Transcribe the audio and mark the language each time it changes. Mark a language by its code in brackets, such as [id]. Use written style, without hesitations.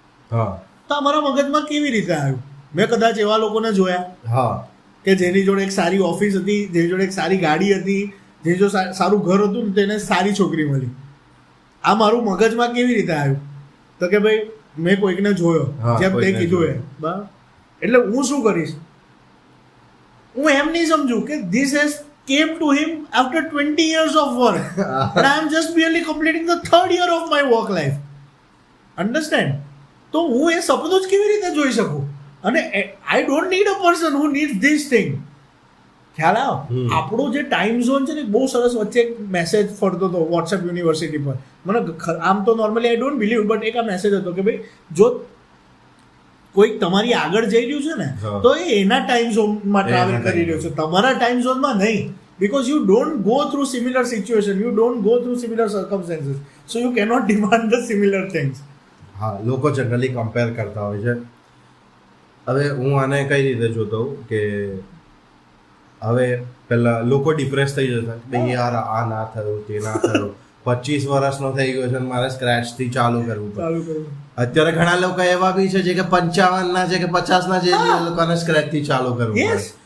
[gu] તો અમારા મગજમાં કેવી રીતે આવ્યું? મેં કદાચ એવા લોકોને જોયા કે જેની જોડે એક સારી ઓફિસ હતી, જેની જોડે એક સારી ગાડી હતી, જેની જો સારું ઘર હતું ને તેને સારી છોકરી મળી. આ મારું મગજમાં કેવી રીતે આવ્યું? તો કે ભાઈ મેં કોઈકને જોયો જેમ તે કીધું એ બરાબર. એટલે હું શું કરીશ? હું એમ નહીં સમજુ કે [en] This has came to him after 20 years of work and I am just barely completing the third year of my work life. [gu] Understand? તો હું એ સપનું જ કેવી રીતે જોઈ શકું? [en] અને I don't need a person who needs this thing. [gu] ખ્યાલ આવ? આપણો જે ટાઈમ ઝોન છે ને બહુ સરસ. વચ્ચે એક મેસેજ ફરતો હતો વોટ્સએપ યુનિવર્સિટી પર. મને આમ તો normally [en] I don't believe but [gu] એક આ મેસેજ હતો કે ભાઈ જો કોઈક તમારી આગળ જઈ રહ્યું છે ને તો એ એના ટાઈમ ઝોનમાં ટ્રાવેલ કરી રહ્યો છે, તમારા ટાઈમ ઝોનમાં નહીં. [en] Because you don't go through similar situation, you don't go through similar circumstances, so you cannot demand the similar things. [gu] હા, લોકો જનરલી કમ્પેર કરતા હોય છે. હવે હું આને કઈ રીતે જોતો હોઉં કે હવે પહેલા લોકો ડિપ્રેસ થઈ જતા ભાઈ યાર આ ના થયું તે ના થયું, 25 વર્ષનો થઈ ગયો છે મારે સ્ક્રેચથી ચાલુ કરવું પડે. અત્યારે ઘણા લોકો એવા બી છે જે કે 55 ના છે કે 50 ના છે જે લોકોને સ્ક્રેચથી ચાલુ કરવું પડે.